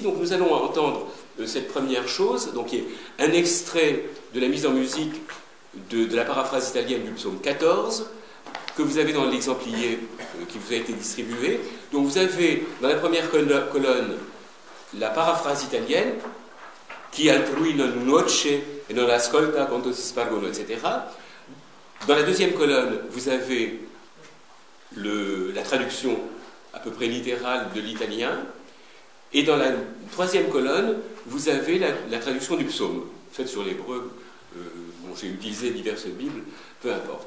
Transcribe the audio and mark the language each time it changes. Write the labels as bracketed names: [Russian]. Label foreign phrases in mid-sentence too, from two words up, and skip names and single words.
[French] Donc nous allons entendre cette première chose, donc qui est un extrait de la mise en musique de la paraphrase italienne du psaume 14, que vous avez dans l'exemplier qui vous a été distribué. Donc vous avez dans la première colonne la paraphrase italienne, [Italian] qui altrui non nuoce et non ascolta quanto si spargono, [French] etc. Dans la deuxième colonne, vous avez la traduction à peu près littérale de l'italien, et dans la troisième colonne, vous avez la traduction du psaume, faite sur l'hébreu. Bon, j'ai utilisé diverses Bibles, peu importe.